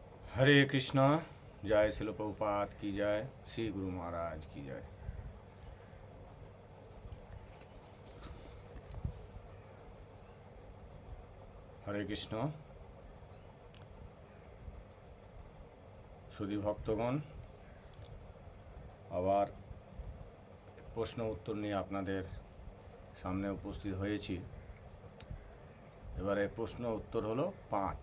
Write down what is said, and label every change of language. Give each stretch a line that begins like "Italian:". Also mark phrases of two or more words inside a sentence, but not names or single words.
Hindi: हरे कृष्णा। जय शिल प्रभुपाद की जय। श्री गुरु महाराज की जय। हरे कृष्ण।
Bangla: সুধী ভক্তগণ, আবার প্রশ্ন উত্তর নিয়ে আপনাদের সামনে উপস্থিত হয়েছি। এবারে প্রশ্ন উত্তর হলো 5।